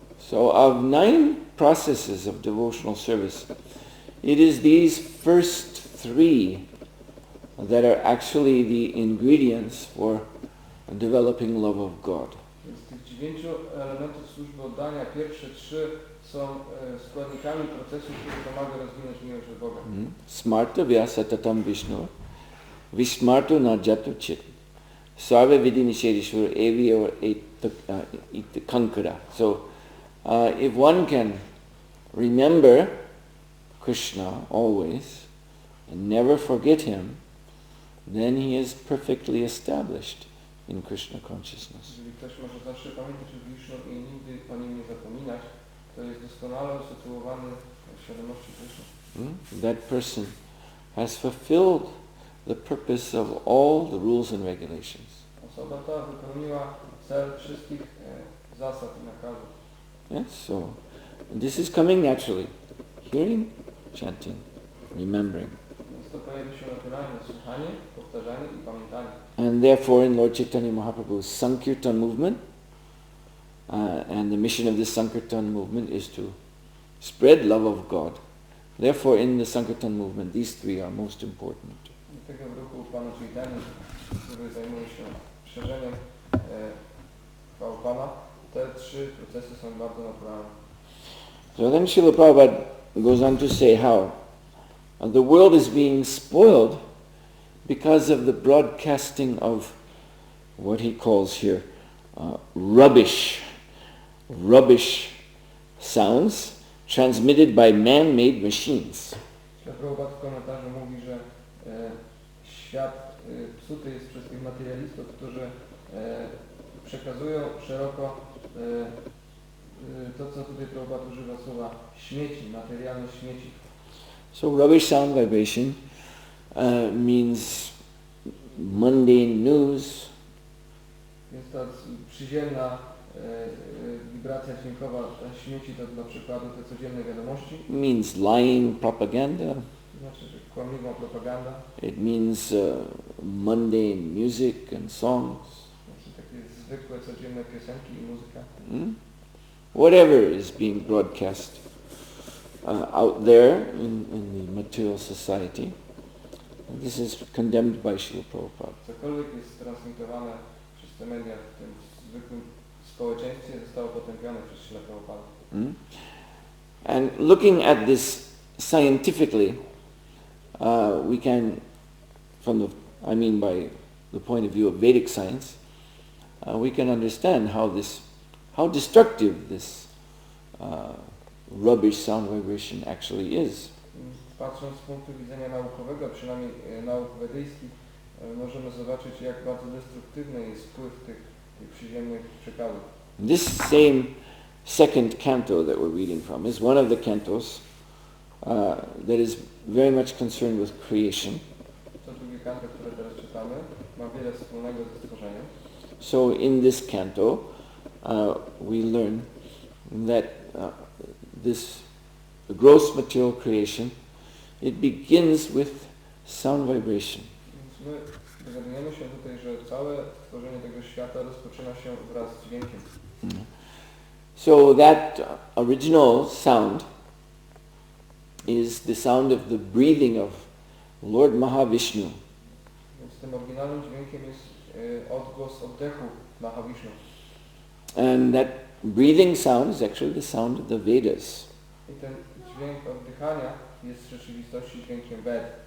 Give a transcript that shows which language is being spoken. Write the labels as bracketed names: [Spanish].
[English] So of 9 processes of devotional service, it is these first 3 that are actually the ingredients for developing love of God. [Polish] Więc z tych 9 elementów służby oddania, pierwsze 3 są składnikami procesu, który pomaga rozwinąć miłość do Boga. [Sanskrit] Smarta vyasatatam Vishnu, Vishmartu najatu chit, sarva vidhi nishedishvara evi or ita kankara. [English] So if one can remember Krishna always and never forget him, then he is perfectly established in Krishna consciousness. [Polish] Jeżeli ktoś może zawsze pamiętać o Vishnu i nigdy o nim nie zapominać, to jest doskonale usytuowany w świadomości Krishna. [English] That person has fulfilled the purpose of all the rules and regulations. [Polish] Osoba ta wypełniła cel wszystkich zasad i nakazów. [English] Yes, so this is coming naturally. Hearing, chanting, remembering. [Polish] Więc to pojawia się naturalnie, słuchanie, powtarzanie i pamiętanie. [English] And therefore in Lord Chaitanya Mahaprabhu's Sankirtan movement, and the mission of this Sankirtan movement is to spread love of God. Therefore in the Sankirtan movement these 3 are most important. [Polish] Tego w ruchu Pana Chaitanya, który zajmuje się szerzeniem chwały Pana, te 3 procesy są bardzo naturalne. [English] So then Srila Prabhupada goes on to say how the world is being spoiled because of the broadcasting of what he calls here rubbish sounds transmitted by man-made machines. [Polish] Prabhupada w komentarzu mówi, że świat psuty jest przez tych materialistów, którzy przekazują szeroko to, co tutaj Prabhupada używa słowa śmieci, materialne śmieci. [English] So rubbish sound vibration means mundane news. [Polish] Więc ta przyziemna wibracja dźwiękowa śmieci to na przykład te codzienne wiadomości. [English] Means lying propaganda. [Polish] To znaczy, że kłamliwa propaganda. [English] It means mundane music and songs. [Polish] Znaczy takie zwykłe, codzienne piosenki i muzyka. [English] Whatever is being broadcast out there in the material society, this is condemned by Srila Prabhupada. [Polish] Cokolwiek jest transmitowane przez te media w tym zwykłym społeczeństwie zostało potępione przez Srila Prabhupada. [English] And looking at this scientifically, we can, by the point of view of Vedic science, we can understand how destructive this rubbish sound vibration actually is. [Polish] Patrząc z punktu widzenia naukowego, przynajmniej nauk wedyjskich, możemy zobaczyć, jak bardzo destruktywny jest wpływ tych przyziemnych przekazów. [English] This same second canto that we're reading from is one of the cantos that is very much concerned with creation. [Polish] To drugie kanto, które teraz czytamy, ma wiele wspólnego ze stworzeniem. [English] So in this canto, we learn that this gross material creation, it begins with sound vibration. [Polish] Więc my dowiadujemy się tutaj, że całe stworzenie tego świata rozpoczyna się wraz z dźwiękiem. [English] So that original sound is the sound of the breathing of Lord Mahavishnu. [Polish] Więc tym oryginalnym dźwiękiem jest odgłos oddechu Mahavishnu. [English] And that breathing sound is actually the sound of the Vedas. [Polish] I ten dźwięk oddychania jest w rzeczywistości dźwiękiem Ved.